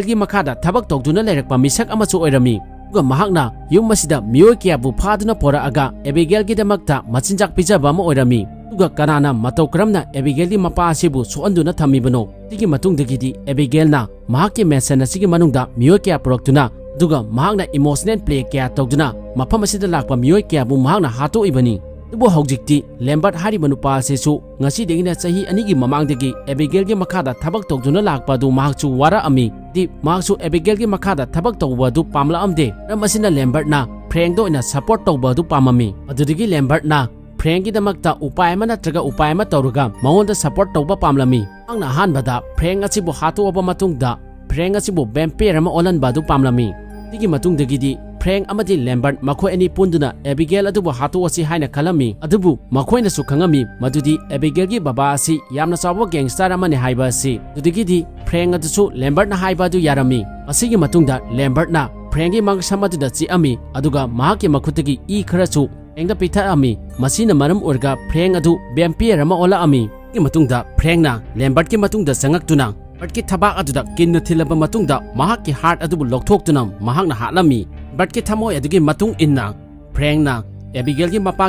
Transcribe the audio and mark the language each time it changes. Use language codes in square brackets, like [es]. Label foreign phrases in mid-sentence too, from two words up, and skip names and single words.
[mni] gi makhada thabak tawduna lerakpa misak amachu oirami uga mahakna yum masida mioi kyabu phaduna pora aga Abigail gi damakta machinjak pijaba ama oirami uga kanana matau karamna Abigail gi mapa asibu soanduna thamibano tigi matungdagidi Abigailna mahaki mention asigi manungda mioi kya proktuna duga mahakna [en] emotional play [mni] kya tawduna mafam asida lakpa mioi kya bu mahakna hato ibani dubo hojikti Lambert hariba nupa asisu ngasi degina chahi anigi mamangdagi Abigail gi makhada thabak tawduna lakpa du mahakchu wara ami di mahakchu Abigail gi makhada thabak tawba du pamla amde ramasina Lambert na Frank do ina support tawba du pamami adudigi Lambert na Frank gi damakta upay ama natraga upay ama tawruga maonda support tawba pamlami angna hanbada Frank asibu hatu oba matungda Frank asibu vampire ama olanba du pamlami digi matungdagidi Frank amadi Lambert makhoi ani punduna Abigail adubu hatu asi haina khalami adubu makhoina su khangami madudi Abigail gi baba asi yamna chawa gangster amane haiba asi dudigidi Frank adusu Lambert na haiba du yarami asigi matungda Lambert na Frank gi mangsama du da chi ami aduga mahaki makhutagi I kharachu engda pitha ami masina maram orga Frank adu vampire ama ola ami gi matungda Frank na Lambert gi matungda sangaktuna Bartki thabak aduda kinna thilaba matungda mahaki heart adubu lokthoktunam mahakna halami Bartki thamoi adugi matung inna Frank na Abigail gi mapa